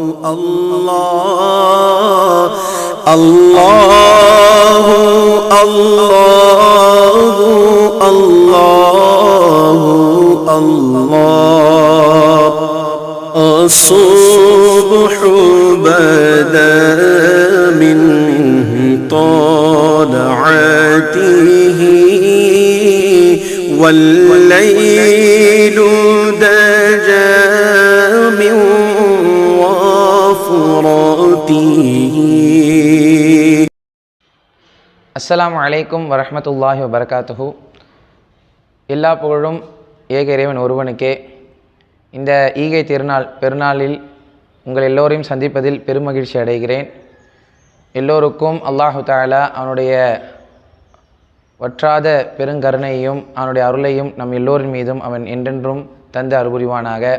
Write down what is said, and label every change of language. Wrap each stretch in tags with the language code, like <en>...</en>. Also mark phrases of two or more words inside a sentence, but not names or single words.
<ar>الله الله الله الله الله الصبح بدا من طلعته والليل دجى من وفرته. السلام عليكم ورحمة الله وبركاته.</ar> <ta>எல்லா புகழும் ஏக இறைவன் ஒருவனுக்கே. இந்த ஈகை பெருநாளில் உங்கள் எல்லோரையும் சந்திப்பதில் பெருமகிழ்ச்சி அடைகிறேன். எல்லோருக்கும்</ta> <ar>الله تعالى</ar> <ta>அவனுடைய வற்றாத பெருங்கருணையையும் அவனுடைய அருளையும் நம் எல்லோரின் மீதும் அவன் என்றென்றும் தந்து அருள்புரிவானாக.</ta>